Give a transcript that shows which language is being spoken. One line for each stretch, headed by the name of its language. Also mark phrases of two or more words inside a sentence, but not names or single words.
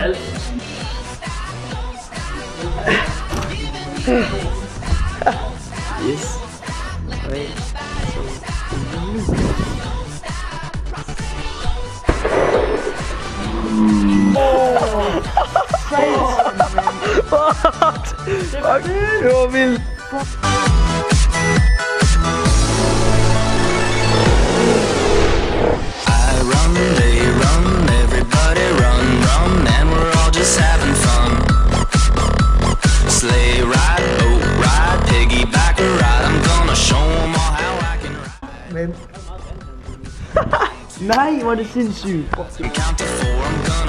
English: Yes.
Danish: Fuck, det var vildt.
English: They run, everybody run, run, and we're all just having fun. Sleigh ride, boat ride, piggyback ride, I'm gonna show them all how I can ride.
Danish: Nej, hvor er det sindssygt.
English: Count to 4, I'm